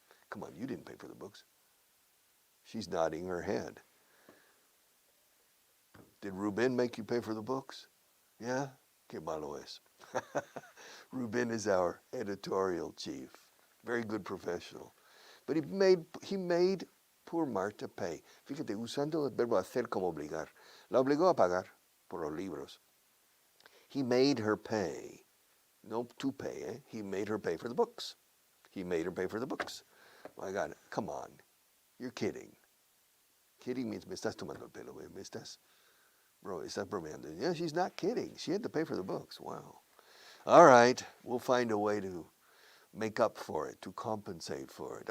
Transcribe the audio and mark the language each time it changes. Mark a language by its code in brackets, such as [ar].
[en] Come on, you didn't pay for the books. She's nodding her head. Did Ruben make you pay for the books? Yeah? [es] Que malo es. [en] Ruben is our editorial chief. Very good professional. But he made poor Marta pay. [es] Fíjate, usando el verbo hacer como obligar. La obligó a pagar por los libros. [en] He made her pay. No to pay, eh? He made her pay for the books. He made her pay for the books. My God, come on. You're kidding. Kidding means [es] me estás tomando el pelo, me estás, bro, estás bromeando. [en] Yeah, she's not kidding. She had to pay for the books. Wow. All right, we'll find a way to make up for it, to compensate for it.